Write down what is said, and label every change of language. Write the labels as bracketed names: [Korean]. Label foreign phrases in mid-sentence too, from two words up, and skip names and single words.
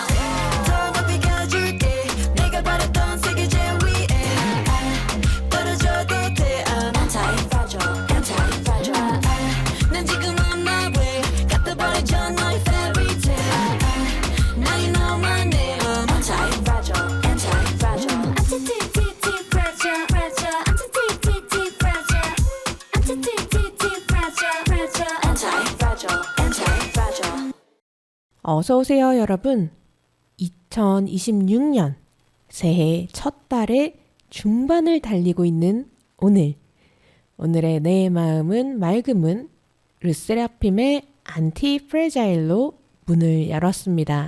[Korean] 더 높이 가줄게 내가 바랬던 세계 제일 위에 떨어져도 돼 [English] I'm anti-fragile anti-fragile [Korean] 난 지금 [English] on my way [Korean] 갖다 버리죠 너의 [English] fairy tale Now you know my name I'm anti-fragile anti-fragile anti-fragile fragile anti-fragile anti-fragile fragile anti-fragile anti-fragile [Korean] 어서오세요 여러분. 2026년 새해 첫 달의 중반을 달리고 있는 오늘의 내 마음은 맑음은 르세라핌의 안티프레자일로 문을 열었습니다.